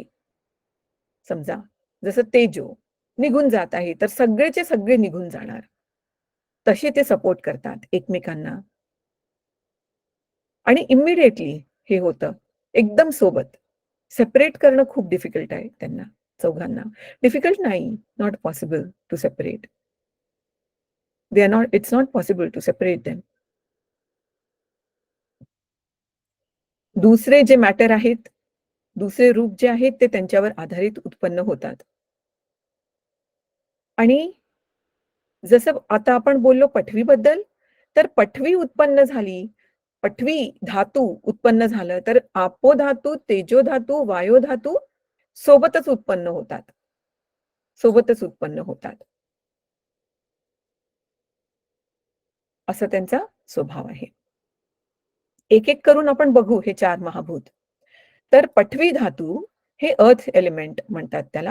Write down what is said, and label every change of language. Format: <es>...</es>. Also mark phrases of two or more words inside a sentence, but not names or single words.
<mr>समजा जसं तेजो निघून जात आहे, तर सगळेचे सगळे निघून जाणार. तसे ते सपोर्ट करतात एकमेकांना आणि इमिडिएटली हे होतं. एकदम सोबत. सेपरेट करणं खूप डिफिकल्ट आहे त्यांना, चौघांना. डिफिकल्ट नाही,</mr> <en>not possible to separate. it's not possible to separate them.</en> <mr>दुसरे जे मॅटर आहेत, दुसरे रूप जे आहेत ते त्यांच्यावर आधारित उत्पन्न होतात. आणि जसं आता आपण बोललो पठवीबद्दल, तर पठवी उत्पन्न झाली, पठवी धातू उत्पन्न झालं, तर आपो धातू, तेजो धातू, वायो धातू सोबतच उत्पन्न होतात. सोबतच उत्पन्न होतात. असा त्यांचा स्वभाव आहे. एक-एक करून आपण बघू हे 4 महाभूत. तर पठवी धातू हे</mr> <en>earth element</en> <mr>म्हणतात त्याला.</mr>